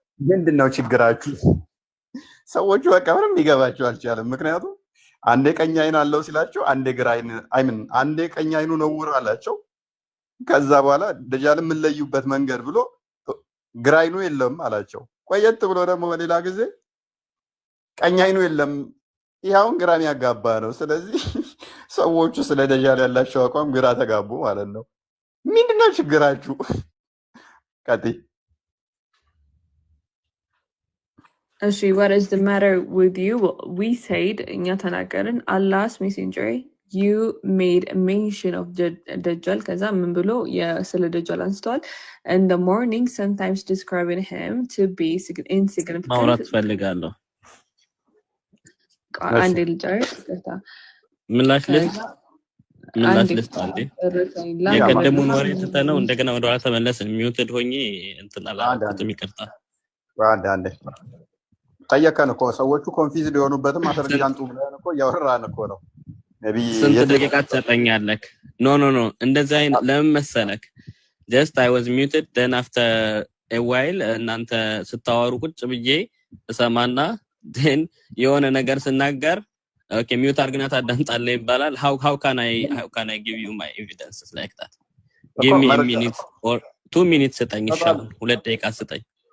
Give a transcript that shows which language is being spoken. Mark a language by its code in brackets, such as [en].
[am] ምንድነው ችግራችሁ ሰዎቹ በቃ ምንም ሊገባቸው አልቻለም ምክንያቱም አንዴ ቀኝ አይን አለው ሲላቸው አንዴ ግራ አይን አንዴ ቀኝ አይኑ ነው አላቸው ከዛ በኋላ ደጃልን ምንለዩበት መንገድ ብሎ ግራ አይኑ የለም አላቸው ቆየት ብሎ ደግሞ በሌላ ጊዜ ቀኝ አይኑ የለም ይሄውን ግራም ያጋባ ነው ስለዚህ ሰዎቹ ስለ ደጃል ያላቸው አቋም ግራ ተጋቡ ማለት ነው ምንድነው ችግራችሁ ቀጥይ እሺ [en] what is the matter with you we said [am] እኛ ተናገርን [en] Allah's messenger you made a mention of Dajjal [am] ከዛ ምን ብሎ ስለ ደጃል አንስተዋል [en] in the morning sometimes describing him to be insignificant [am] ማውራት ፈልጋለሁ አንዴ ልጨርስ ምላሽ ልስጥ አንዴ የቀደሙን ወሬ ትተነው እንደገና ወደ ኋላ ተመለስን ሚውትድ ሆኜ እንትን አላልኩትም ይቅርታ አንዴ ጠየቀን እኮ ሰዎቹ ኮንፊውዝድ የሆኑበትም ማስረጃ አንጡ ብለን እኮ ያወራን እኮ ነው ነብይ ስንት ደቂቃ ተሰጠኛለክ ኖ እንደዛ ለምን መሰለክ [en] just I was muted then after a while [am] እናንተ ስታወሩ ቁጭ ብዬ እሰማና [en] then [am] የሆነ ነገር ስናገር [en] okay mute [am] አርግና ታዳምጣለህ ይባላል [en] how can I give you my evidences like that give me a minute or 2 minutes [am] ስጠኝ ይሻላል 2 ደቂቃ ስጠኝ